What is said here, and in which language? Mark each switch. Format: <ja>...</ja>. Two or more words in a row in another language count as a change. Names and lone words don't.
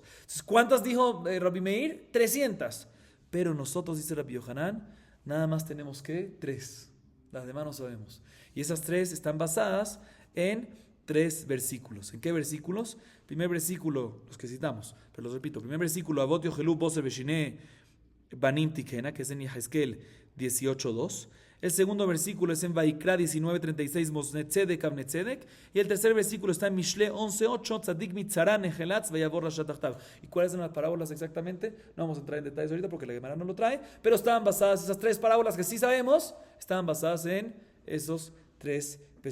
<es>Entonces, ¿cuántas dijo Rabbi Meir? 300. Pero nosotros, dice Rabbi Yohanan, nada más tenemos que 3. Las demás no sabemos. Y esas 3 están basadas en 3 versículos. ¿En qué versículos? Primer versículo, los que citamos, pero los repito. Primer versículo,</es> <he>אבות יאכלו בסר ושני בנים תקהינה,</he> <es>que es en Yehezkel 18:2. El segundo versículo es en Vaikra 19:36,</es> <he>מאזני צדק אבני צדק.</he> <es>Y el tercer versículo está en Mishle 11:8,</es> <he>צדיק מצרה נחלץ ויבא רשע תחתיו.</he> <es>¿Y cuáles son las parábolas exactamente? No vamos a entrar en detalles ahorita porque la Gemara no lo trae, pero estaban basadas, esas 3 parábolas que sí sabemos, estaban basadas en esos 3 pesukim.</es>